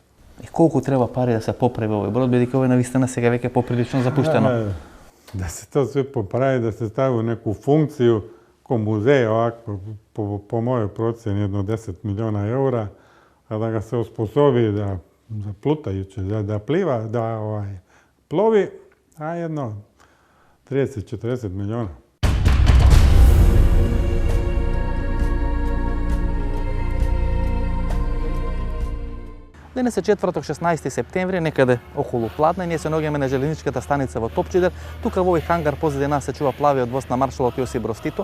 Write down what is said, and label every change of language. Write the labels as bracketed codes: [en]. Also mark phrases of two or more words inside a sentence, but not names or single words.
[mk] И колку треба пари да се поправи овој брод, бидејќи овој навистина сега веќе поприлично запуштено? [sr] Да се тоа све поправи, да се стави неку функцiju ко музеј, овако, по мојoj процени, едно 10 милиона евра, а да га се оспособи да za plutajuće, da pliva, da plovi, a jedno 30-40 milijuna. [mk] Денес е четврток, 16 септември, некаде околу Пладна, ние се наоѓаме на железничката станица во Топчидер. Тука во овој хангар позади нас се чува плавиот воз на маршалот Јосип Броз Тито.